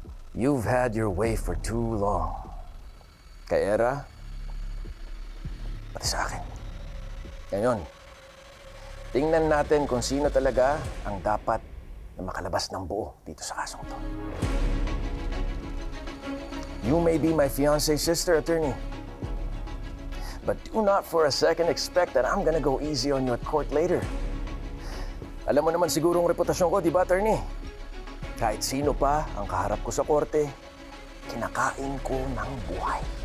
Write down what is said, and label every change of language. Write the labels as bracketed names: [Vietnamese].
[English] You've had your way for too long. [Filipino] Kay Era, pati sa akin. Ngayon, tingnan natin kung sino talaga ang dapat na makalabas ng buo dito sa kasong to. [English] You may be my fiancé's sister, attorney. But do not for a second expect that I'm gonna go easy on you at court later. [Filipino] Alam mo naman siguro ang reputasyon ko, di ba, attorney? Kahit sino pa ang kaharap ko sa korte, kinakain ko ng buhay.